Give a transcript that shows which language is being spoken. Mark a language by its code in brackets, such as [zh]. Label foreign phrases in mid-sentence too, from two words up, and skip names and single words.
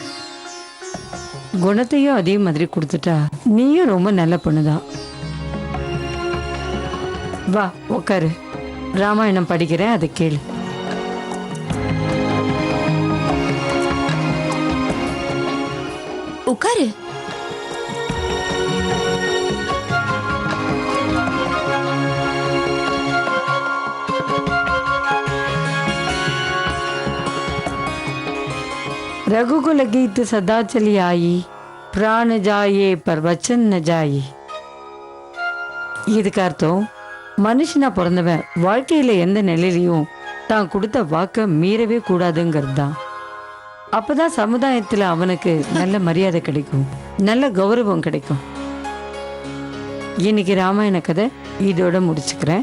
[ta] குணத்தையும் அதே மாதிரி கொடுத்துட்டா நீயும் ரொம்ப நல்ல பொண்ணுதான். வா உக்காரு. ராமாயணம் படிக்கிறேன், அதை கேளு. உட்காரு. [awa] रघुकुल गीत सदा चली आई, प्राण जाए पर वचन न जाए. [ta] இதுக்கு அர்த்தம், மனுஷனா பிறந்தவன் வாழ்க்கையில எந்த நிலையிலையும் தான் கொடுத்த வாக்க மீறவே கூடாதுங்கிறது தான். அப்பதான் சமுதாயத்துல அவனுக்கு நல்ல மரியாதை கிடைக்கும், நல்ல கௌரவம் கிடைக்கும். இன்னைக்கு ராமாயண கதை இதோட முடிச்சுக்கிறேன்.